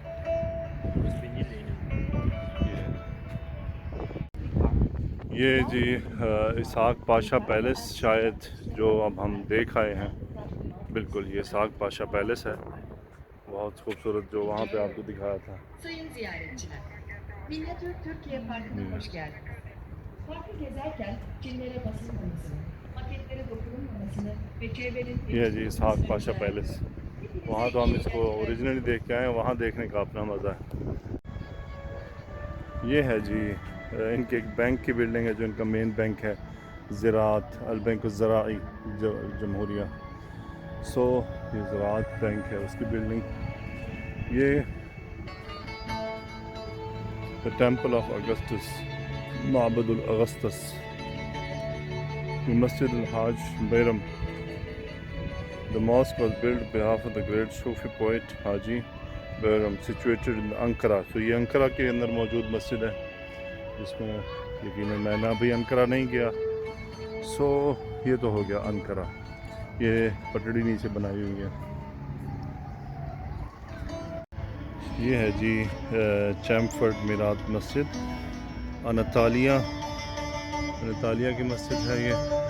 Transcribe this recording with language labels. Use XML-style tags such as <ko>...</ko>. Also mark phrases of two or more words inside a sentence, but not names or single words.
<ur>یہ جی اسحاق پاشا پیلس، شاید جو اب ہم دیکھ آئے ہیں، بالکل یہ اسحاق پاشا پیلس ہے، بہت خوبصورت، جو وہاں پہ آپ کو دکھایا تھا.</ur> <tr>Sayın ziyaretçiler, Minyatür Türkiye Parkı'na hoş geldiniz. Parkı gezerken filmlere basılmamasını, maketlere dokunulmamasını ve çevrenin</tr> <ur>یہ جی</ur> <tr>temiz</tr> <ur>इसहाक</ur> <tr>tutulmasını</tr> <ur>पाशा</ur> <tr>rica</tr> <ur>पैलेस,</ur> <tr>ediyoruz.</tr> <ur>وہاں تو ہم اس کو اوریجنلی دیکھ کے آئے ہیں، وہاں دیکھنے کا اپنا مزہ ہے. یہ ہے جی ان کے ایک بینک کی بلڈنگ ہے، جو ان کا</ur> <en>main bank</en> <ur>ہے، زراعت ال بینک زرائی جمہوریہ. سو یہ زراعت بینک ہے، اس کی بلڈنگ. یہ دی ٹیمپل آف آگسٹس، معبد الاگسٹس، مسجد الحاج بیرم.</ur> <en>The mosque was built on behalf of the great Sufi poet Haji Bayram, situated in Ankara।</en> <ur>تو یہ انقرہ کے اندر موجود مسجد ہے، جس میں یقیناً میں نے ابھی انقرہ نہیں گیا. سو یہ تو ہو گیا انقرہ. یہ پٹڑی نیچے بنائی ہوئی ہے۔ یہ ہے جی چیمفرڈ میرات مسجد، انطالیہ کی مسجد ہے یہ.</ur>